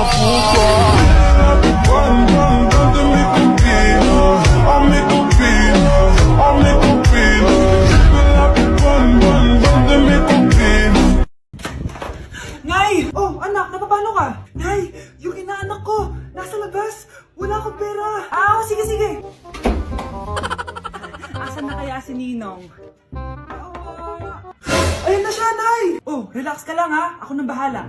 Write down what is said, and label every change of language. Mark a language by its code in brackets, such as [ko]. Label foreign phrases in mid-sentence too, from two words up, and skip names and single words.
[fr] Pourquoi? Bonne de mes copines, oh mes copines, oh mes copines. Je veux la bonne de mes copines. [tl] Nay! Oh, anak, napapano ka? Nay, yung inaanak ko, nasa labas. Wala akong pera. Ah, sige, sige. Asan na kaya si Ninong? Ayun na siya, Nay! Oh, relax ka lang ha. Ako nang bahala.